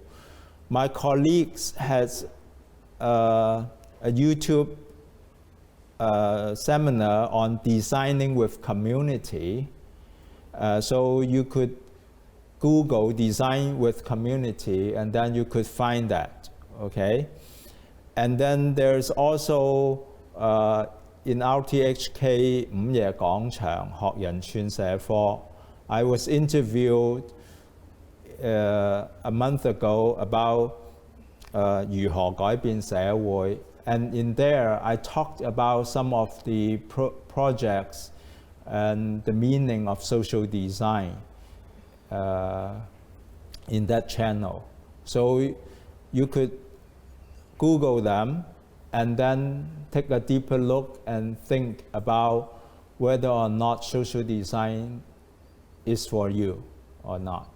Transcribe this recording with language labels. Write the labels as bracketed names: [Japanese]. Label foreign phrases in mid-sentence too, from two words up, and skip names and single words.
[English] My colleagues has a YouTube seminar on designing with community. So you could Google design with community, and then you could find that, okay? And then there's also in RTHK 午夜廣場學人串社科, I was interviewed a month ago about [Cantonese] 如何改變社會, [English] and in there I talked about some of the projects and the meaning of social design in that channel. So you could Google them and then take a deeper look and think about whether or not social design is for you or not.